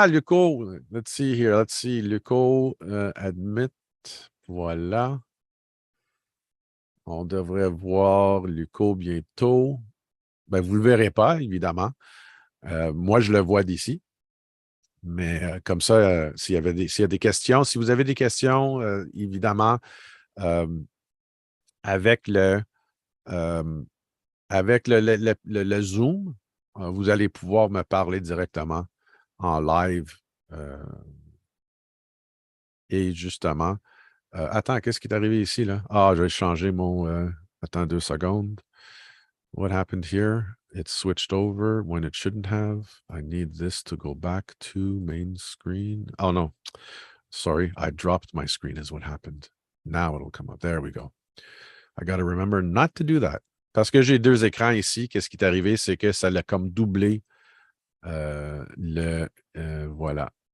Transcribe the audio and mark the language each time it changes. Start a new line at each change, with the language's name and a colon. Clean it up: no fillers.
English: Ah, Luco, let's see here, let's see. Luco, admit, voilà.
French: On devrait voir Luco bientôt. Ben, vous ne le verrez pas, évidemment. Moi, je le vois d'ici. Mais comme ça, s'il y a des questions, si vous avez des questions, évidemment, euh, avec le, euh, avec le Zoom, vous allez pouvoir me parler directement en live. Et justement, attends, qu'est-ce qui est arrivé ici, là? Ah, je vais changer mon... attends 2 secondes.
English: What happened here? It switched over when it shouldn't have. I need this to go back to main screen. Oh, no. Sorry, I dropped my screen is what happened. Now it'll come up. There we go. I got to remember not to do that.
French: Parce que j'ai 2 écrans ici, qu'est-ce qui est arrivé? C'est que ça l'a comme doublé voilà.